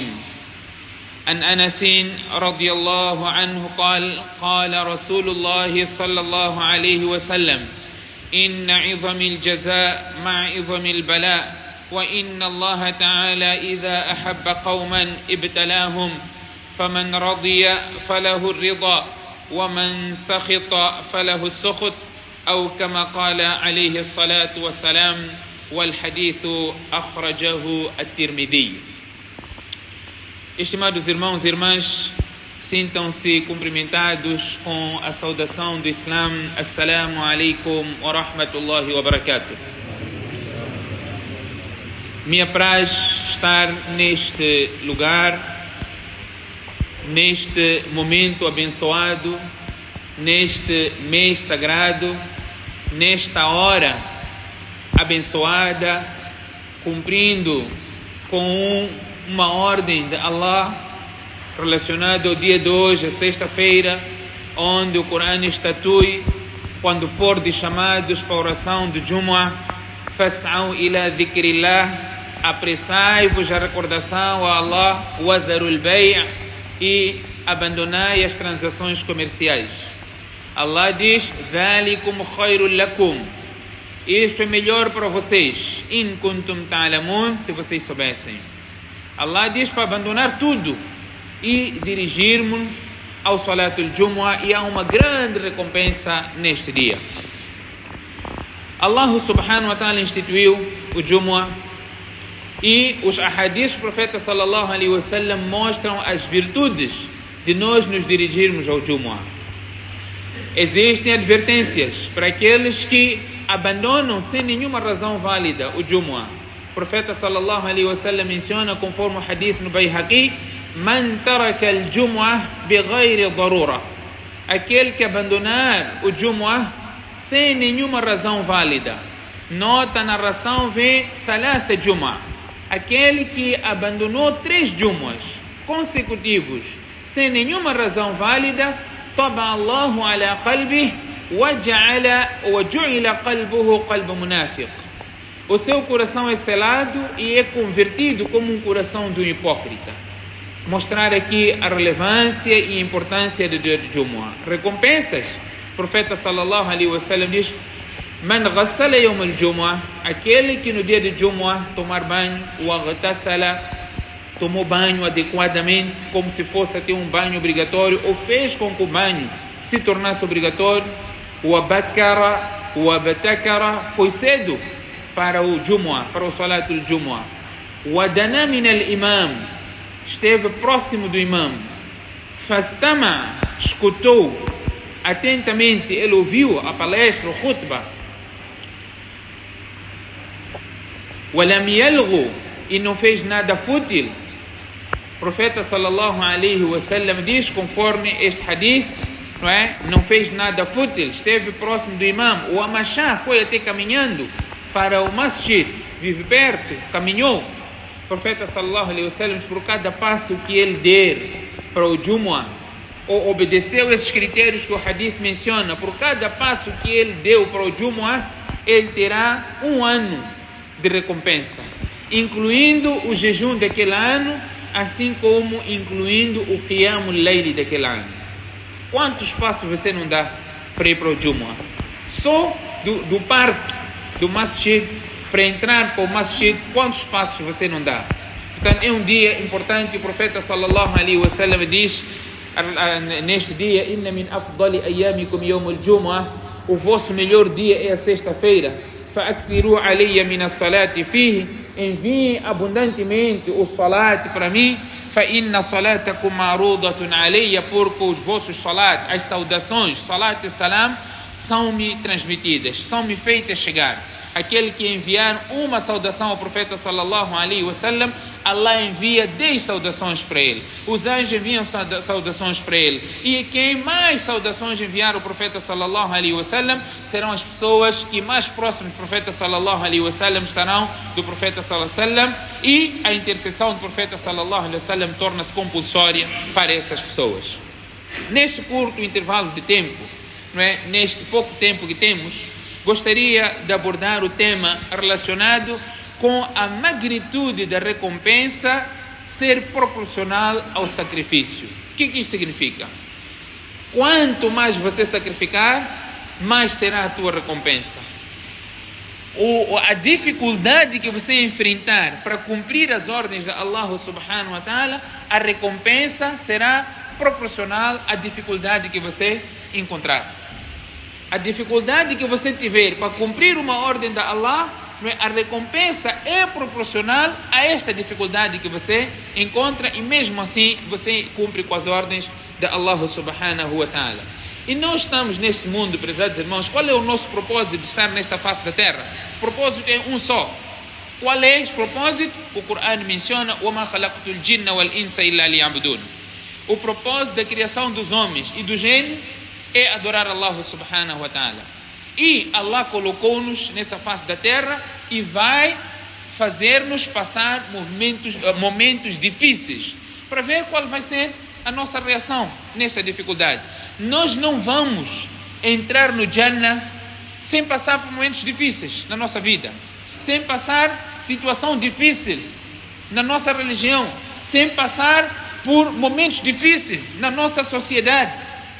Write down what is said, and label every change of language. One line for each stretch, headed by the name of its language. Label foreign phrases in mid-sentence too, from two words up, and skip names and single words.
Arabic: عن أنس رضي الله عنه قال رسول الله صلى الله عليه وسلم إن عظم الجزاء مع عظم البلاء وإن الله تعالى إذا أحب قوما ابتلاهم فمن رضي فله الرضا ومن سخط فله السخط أو كما قال عليه الصلاة والسلام والحديث أخرجه الترمذي.
Portuguese: Estimados irmãos e irmãs, sintam-se cumprimentados com a saudação do Islã.
Arabic: السلام عليكم ورحمة الله وبركاته.
Portuguese: Me apraz estar neste lugar, neste momento abençoado, neste mês sagrado, nesta hora abençoada, cumprindo com uma ordem de Allah relacionada ao dia de hoje, a sexta-feira, onde o Corão estatui, quando fordes chamados para a oração de Jumu'ah,
Arabic: فاسعوا إلى ذكر الله,
Portuguese: apressai-vos a recordação a Allah,
Arabic: وذروا البيع'
Portuguese: e abandonai as transações comerciais. Allah diz,
Arabic: ذلكم خير لكم,
Portuguese: isso é melhor para vocês,
Arabic: إن كنتم تعلمون,
Portuguese: se vocês soubessem. Allah diz para abandonar tudo e dirigirmos ao
Arabic: صلاة الجمعة,
Portuguese: e há uma grande recompensa neste dia. Allah
Arabic: سبحانه وتعالى
Portuguese: instituiu o Jumu'ah e os ahadiths do profeta
Arabic: صلى الله عليه وسلم
Portuguese: mostram as virtudes de nós nos dirigirmos ao Jumu'ah. Existem advertências para aqueles que abandonam sem nenhuma razão válida o Jumu'ah. O profeta
Arabic: صلى الله عليه وسلم
Portuguese: menciona, conforme o hadith no Bayhaqi,
Arabic: من ترك الجمعة بغير ضرورة,
Portuguese: aquele que abandonar o Jumu'ah sem nenhuma razão válida. Nota a narração, vem
Arabic: ثلاث جمع,
Portuguese: aquele que abandonou 3 Jumu'ahs consecutivos sem nenhuma razão válida,
Arabic: طبع الله على قلبه وجعل قلبه قلب منافق,
Portuguese: o seu coração é selado e é convertido como um coração de um hipócrita. Mostrar aqui a relevância e a importância do dia de Jumu'ah. Recompensas, o profeta
Arabic: صلى الله عليه وسلم
Portuguese: diz,
Arabic: من غسل يوم الجمعة,
Portuguese: aquele que no dia de Jumu'ah tomar banho,
Arabic: واغتسل,
Portuguese: tomou banho adequadamente, como se fosse até um banho obrigatório, ou fez com que o banho se tornasse obrigatório,
Arabic: وبكر وابتكر,
Portuguese: foi cedo para o Jumu'ah, para o
Arabic: صلاة الجمعة. ودنا من الإمام,
Portuguese: esteve próximo do imam. Fastama, escutou atentamente, ele ouviu a palestra, o khutbah.
Arabic: ولم يلغ,
Portuguese: e não fez nada fútil. O profeta
Arabic: صلى الله عليه وسلم
Portuguese: diz, conforme este hadith, não fez nada fútil, esteve próximo do imam. O amashá, foi até caminhando para o masjid, vive perto, caminhou. O profeta
Arabic: صلى الله عليه وسلم,
Portuguese: por cada passo que ele der para o Jumu'ah, ou obedeceu esses critérios que o hadith menciona, por cada passo que ele deu para o Jumu'ah, ele terá 1 ano de recompensa, incluindo o jejum daquele ano assim como incluindo o
Arabic: قيام الليل
Portuguese: daquele ano. Quantos passos você não dá para ir para o Jumu'ah? Só do parque, do Masjid, para entrar para o Masjid, quantos passos você não dá? Portanto, é um dia importante. O profeta
Arabic: صلى الله عليه وسلم
Portuguese: diz neste dia:
Arabic: إن من أفضل أيامكم يوم الجمعة,
Portuguese: o vosso melhor dia é a sexta-feira.
Arabic: فأكثروا علي من الصلاة فيه,
Portuguese: enviem abundantemente o salat para mim.
Arabic: فإن صلاتكم معروضة علي,
Portuguese: porque os vossos salat, as saudações, salat e salam, são-me transmitidas, são-me feitas chegar. Aquele que enviar uma saudação ao profeta
Arabic: صلى الله عليه وسلم,
Portuguese: Allah envia 10 saudações para ele. Os anjos enviam saudações para ele. E quem mais saudações enviar ao profeta
Arabic: صلى الله عليه وسلم
Portuguese: serão as pessoas que mais próximas do profeta
Arabic: صلى الله عليه وسلم
Portuguese: estarão do profeta
Arabic: صلى الله عليه وسلم,
Portuguese: e a intercessão do profeta
Arabic: صلى الله عليه وسلم
Portuguese: torna-se compulsória para essas pessoas. Neste curto intervalo de tempo, não é? Neste pouco tempo que temos, gostaria de abordar o tema relacionado com a magnitude da recompensa ser proporcional ao sacrifício. O que isso significa? Quanto mais você sacrificar, mais será a tua recompensa. A dificuldade que você enfrentar para cumprir as ordens de Allah
Arabic: سبحانه وتعالى,
Portuguese: a recompensa será proporcional à dificuldade que você encontrar. A dificuldade que você tiver para cumprir uma ordem da Allah, a recompensa é proporcional a esta dificuldade que você encontra, e mesmo assim você cumpre com as ordens de Allah
Arabic: سبحانه وتعالى.
Portuguese: E nós estamos neste mundo, prezados irmãos. Qual é o nosso propósito de estar nesta face da terra? O propósito é um só. Qual é esse propósito? O Corão menciona:
Arabic: وَمَا خَلَقْتُ الْجِنَّ وَالْإِنسَ إِلَّا لِيَعْبُدُونَ.
Portuguese: O propósito da criação dos homens e do gênio é adorar Allah
Arabic: سبحانه وتعالى.
Portuguese: E Allah colocou-nos nessa face da terra e vai fazer-nos passar momentos difíceis, para ver qual vai ser a nossa reação nessa dificuldade. Nós não vamos entrar no Jannah sem passar por momentos difíceis na nossa vida, sem passar situação difícil na nossa religião, sem passar por momentos difíceis na nossa sociedade.